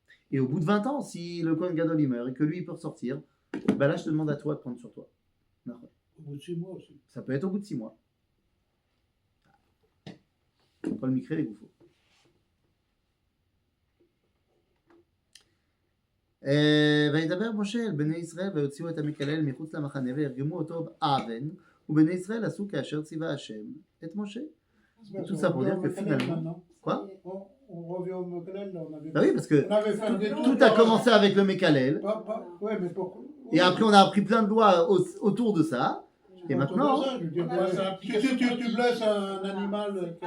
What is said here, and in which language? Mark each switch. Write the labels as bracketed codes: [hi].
[fr] Et au bout de 20 ans, si le Kohen Gadol il meurt et que lui il peut ressortir, ben là je te demande à toi de prendre sur toi. Au bout de 6 mois aussi. Ça peut être au bout de 6 mois. Pas le micré, les gouffres. [he] וידבר משה אל בני ישראל ויוציאו את המקלל מחוץ למחנה וירגמו אותו באבן ובני ישראל עשו כאשר ציווה השם את משה. [fr] Tout ça pour dire que finalement... Quoi? On revient au Mekalel, là, on avait... Bah oui, parce que On avait fait un détour. tout a commencé avec le Mekalel Ouais, mais pourquoi? et après on a appris plein de lois autour de ça. Et maintenant... Tu blesses un animal...